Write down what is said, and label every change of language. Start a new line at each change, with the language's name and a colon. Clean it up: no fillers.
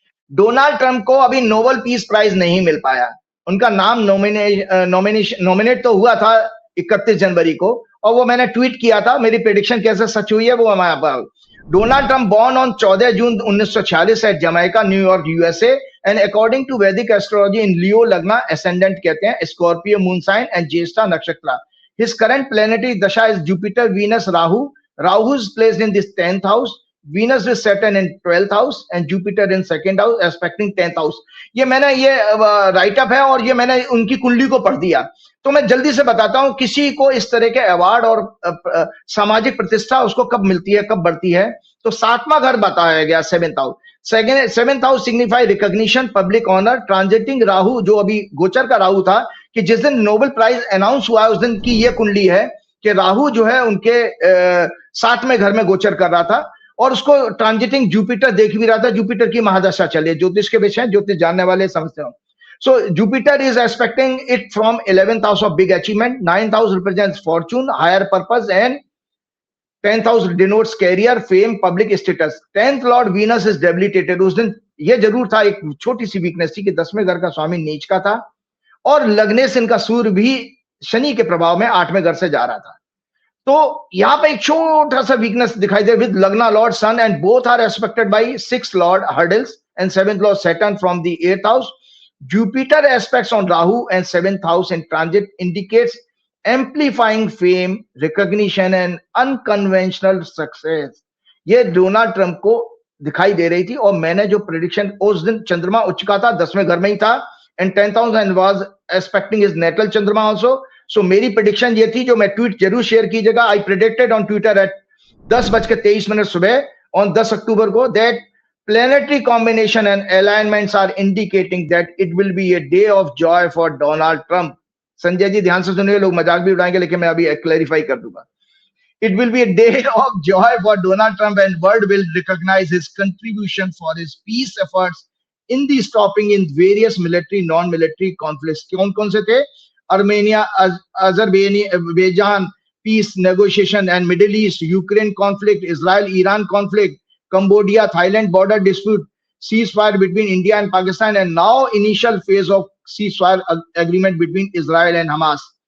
Hindi: Donald Trump को अभी Nobel peace prize नहीं मिल पाया। उनका नाम नॉमिनेट तो हुआ था 31 जनवरी को, और वो मैंने ट्वीट किया था। मेरी प्रेडिक्शन कैसे सच हुई है वो मैं आपको। Donald Trump
English: born on 14 June 1946 at Jamaica,
Hindi: New York, USA,
English: and according to Vedic astrology in Leo
Hindi: लग्न, ascendant कहते हैं, स्कॉर्पियो मून साइन एंड ज्येष्ठा नक्षत्र।
English: His current planetary dasha is Jupiter, Venus, Rahu. Rahu is placed in this 10th house. Venus is Saturn in 12th house and Jupiter in 2nd house, aspecting 10th house.
Hindi: ये मैंने ये right up है और ये मैंने उनकी कुंडली को पढ़ दिया। तो मैं जल्दी से बताता हूं किसी को इस तरह के अवार्ड और सामाजिक प्रतिष्ठा उसको कब मिलती है, कब बढ़ती है। तो 7वां घर बताया गया,
English: 7th house. 7th house signify recognition, public honour,
Hindi: transiting Rahu, जो अभी गोचर का राहु था कि जिस दिन नोबेल प्राइज अनाउंस हुआ उस दिन की ये कुंडली है कि राहु जो है उनके 7वें घर में गोचर कर रहा था और उसको ट्रांजिटिंग जुपिटर देख भी रहा था। जुपिटर की महादशा चले, ज्योतिष के विषय, ज्योतिष जानने वाले समझते हो।
English: So Jupiter is aspecting it from 11th house of big achievement, 9th house represents fortune, higher purpose, and 10th house denotes career, fame, public status. 10th lord Venus is debilitated।
Hindi: उस दिन ये जरूर था, एक छोटी सी वीकनेस थी कि 10वें घर का स्वामी नीच का था और लगने से इनका सूर्य भी शनि के प्रभाव में 8वें घर से जा रहा था। तो यहां पे एक छोटा सा वीकनेस दिखाई दे
English: With lagna lord sun and both are aspected by 6th lord hurdles and 7th lord Saturn from the 8th house. Jupiter aspects on Rahu and 7th house in transit indicates amplifying fame, recognition and unconventional success।
Hindi: ये Donald Trump को दिखाई दे रही थी और मैंने जो prediction, उस दिन चंद्रमा उच्च का था, 10वें घर में ही था
English: and 10th house and was aspecting his natal
Hindi: चंद्रमा also। So मेरी प्रेडिक्शन ये थी, जो मैं ट्वीट जरूर शेयर कीजिएगा।
English: I predicted on Twitter at 10:23 सुबह on 10 अक्टूबर को that planetary combination and alignments are indicating that it will be a day of joy for Donald Trump।
Hindi: Sanjay ji ध्यान से सुनिए, लोग मजाक भी उड़ाएंगे लेकिन मैं अभी क्लैरिफाई कर दूंगा।
English: It will be a day of joy for Donald Trump and world will recognize his contribution for his peace efforts in the stopping in various military, non-military conflicts।
Hindi: कौन-कौन से थे?
English: Armenia, Azerbaijan peace negotiation and Middle East, Ukraine conflict, Israel-Iran conflict, Cambodia, Thailand border dispute, ceasefire between India and Pakistan, and now initial phase of ceasefire agreement between Israel and Hamas।